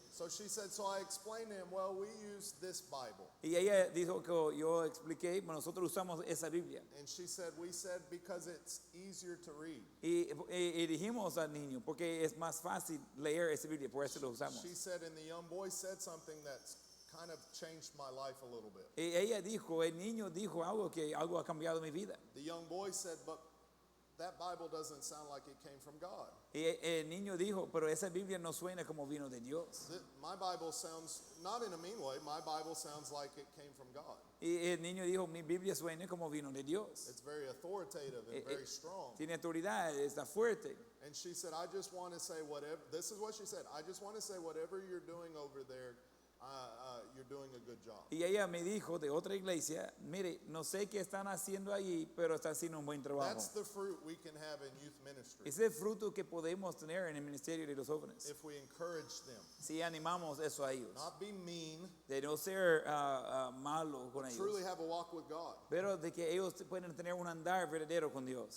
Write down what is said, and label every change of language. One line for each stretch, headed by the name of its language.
English: So she said, so I explained to him, well, we use this Bible.
Spanish: Y ella dijo que yo expliqué, bueno, nosotros usamos esa Biblia.
English: And we said, because it's easier to read.
Spanish: Y dijimos al niño, porque es más fácil leer esa Biblia, por eso lo usamos.
English: She said, and the young boy said something that's kind of changed my life a little bit.
Spanish: Y ella dijo, el niño dijo algo ha cambiado mi vida.
English: The young boy said, but that Bible doesn't sound like it came from God.
Spanish: Y el niño dijo, pero esa Biblia no suena como vino de Dios.
English: My Bible sounds, not in a mean way, my Bible sounds like it came from God.
Spanish: Y el niño dijo, mi Biblia suena como vino de Dios.
English: It's very authoritative and very strong.
Spanish: Tiene autoridad, está fuerte.
English: And she said, I just want to say whatever, this is what she said, I just want to say whatever you're doing over there, you're doing a good job.
Spanish: Y ella me dijo de otra iglesia, mire, no sé qué están haciendo allí, pero están haciendo un buen trabajo.
English: That's the fruit we can have in youth ministry
Spanish: Ese es el fruto que podemos tener en el ministerio de los jóvenes.
English: if we encourage them.
Spanish: Si animamos eso a ellos,
English: Not be mean,
Spanish: de no ser malo con
English: truly
Spanish: ellos,
English: have a walk with God,
Spanish: pero de que ellos pueden tener un andar verdadero con Dios,